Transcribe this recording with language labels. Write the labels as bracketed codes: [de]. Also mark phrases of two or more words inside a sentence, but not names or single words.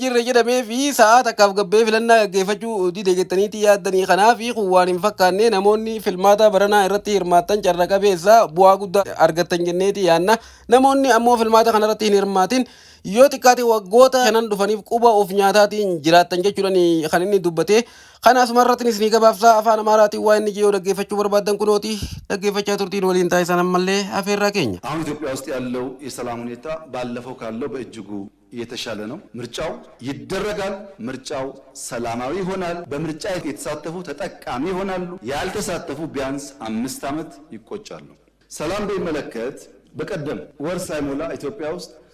[om] jirre jedhamee fi sa'aa takkaaf gabbee filannaa gaggeeffachuu dide jettaniitii yaaddanii kanaaf kun waan hin fakkaanne namoonni filmaata baranaa irratti hirmaattan carra qabeessa bu'aa guddaa argattan jenneeti yaanna namoonni ammoo filmaata kanarratti hin hirmaatin yoo xiqqaate waggoota shanan dhufaniif quba of nyaataatiin jiraattan jechuudhaan kan inni dubbate kanaasuma irratti isinii gabaabsaa afaan Amaaraatiin waa inni yoo dhaggeeffachuu barbaadan kunooti dhaggeeffachaa turtiin waliin taasisan ammallee afeerraa keenya [am] አሁን ኢትዮጵያ ውስጥ ያለው የሰላም ሁኔታ ባለፈው ካለው በእጅጉ የተሻለ ነው። ምርጫው ይደረጋል፣ ምርጫው ሰላማዊ ይሆናል፣ በምርጫ የተሳተፉ ተጠቃሚ ይሆናሉ፣ ያልተሳተፉ ቢያንስ 5 ዓመት ይቆጫሉ። ሰላም በሚመለከት በቀደም ወር ሳይሞላ ኢትዮጵያ ውስጥ